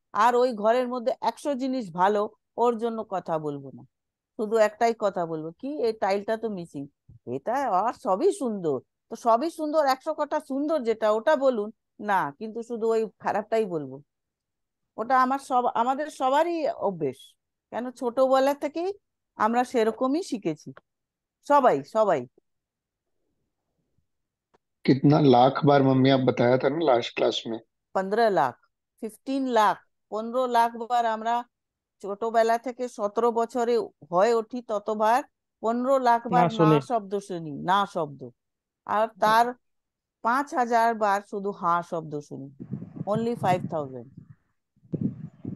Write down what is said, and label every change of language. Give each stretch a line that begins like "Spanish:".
Bangla: আর ওই ঘরের মধ্যে 100 জিনিস ভালো, ওর জন্য কথা বলবো না, শুধু একটাই কথা বলবো, কি এই টাইলটা তো মিসিং, এটা আর সবই সুন্দর। তো সবই সুন্দর, 100 কটা সুন্দর যেটা ওটা বলুন না, কিন্তু শুধু ওই খারাপটাই বলবো। ওটা আমাদের সবারই অভ্যেস। কেন? ছোটবেলা থেকেই আমরা সেরকমই শিখেছি, সবাই সবাই।
Hindi: कितना लाख बार मम्मी आप बताया था ना लास्ट क्लास में।
Bangla: 15 লাখ, 15 লাখ, 15 লাখ বার আমরা ছোটবেলা থেকে 17 বছরে হয়ে উঠি ততবার, 15 লাখ বার না না শুনি। শব্দ শুনি, না শব্দ। আর তার 5,000 বার শুধু হ্যাঁ শব্দ শুনি, অনলি 5,000।